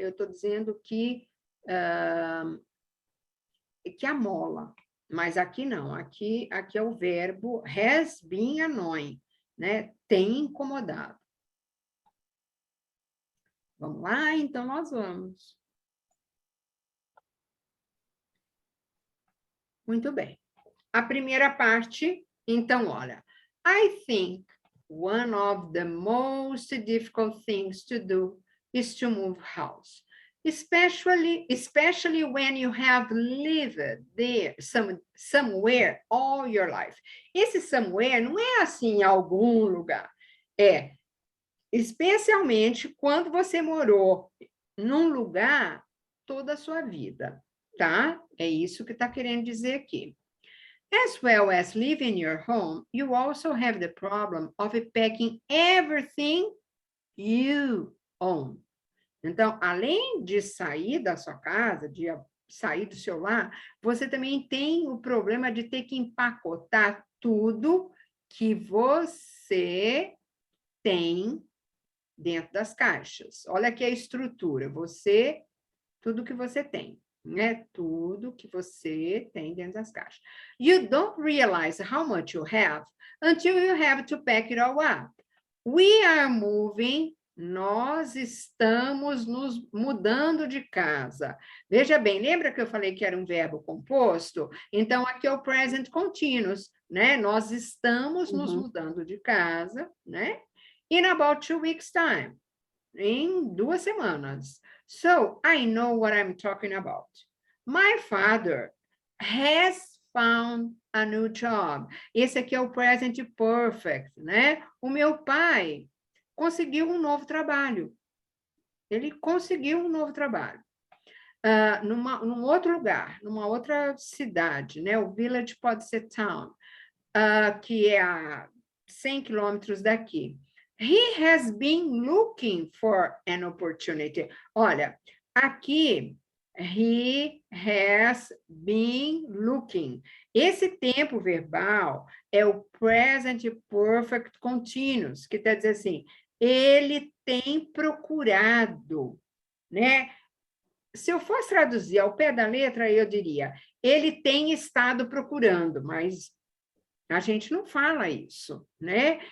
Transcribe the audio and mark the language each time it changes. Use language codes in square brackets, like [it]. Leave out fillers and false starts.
[pt] Eu estou dizendo que amola, mas aqui não, aqui é o verbo [en] has been annoying, [pt] né? Tem incomodado. Vamos lá, então nós vamos. Muito bem. A primeira parte, então, olha. [en] I think one of the most difficult things to do is to move house. Especially when you have lived there somewhere all your life. [pt] Esse somewhere não é assim em algum lugar. É especialmente quando você morou num lugar toda a sua vida, tá? É isso que está querendo dizer aqui. [en] As well as living in your home, you also have the problem of packing everything you own. [pt] Então, além de sair da sua casa, de sair do seu lar, você também tem o problema de ter que empacotar tudo que você tem dentro das caixas. Olha aqui a estrutura. Tudo que você tem, né? Tudo que você tem dentro das caixas. [en] You don't realize how much you have until you have to pack it all up. We are moving. [pt] Nós estamos nos mudando de casa. Veja bem, lembra que eu falei que era um verbo composto? Então, aqui é o present continuous, né? Nós estamos nos mudando de casa, né? [en] In about 2 weeks' time. [pt] Em 2 semanas. [en] So, I know what I'm talking about. My father has found a new job. [pt] Esse aqui é o present perfect, né? O meu pai conseguiu um novo trabalho. Ele conseguiu um novo trabalho. Num outro lugar, numa outra cidade, né? O village pode ser town, que é a 100 quilômetros daqui. [en] He has been looking for an opportunity. [pt] Olha, aqui, [en] he has been looking. [pt] Esse tempo verbal é o present perfect continuous, que quer dizer assim, ele tem procurado, né? Se eu fosse traduzir ao pé da letra, eu diria, ele tem estado procurando, mas a gente não fala isso, né?